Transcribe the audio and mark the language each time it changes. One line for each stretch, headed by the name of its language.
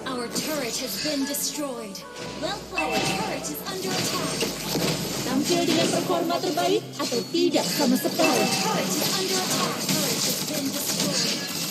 English: Our turret has been destroyed. Well played. Our turret is under attack.
Indonesian: Tampil dengan performa terbaik atau tidak sama sekali.
English: Our turret is under attack. Turret has been destroyed.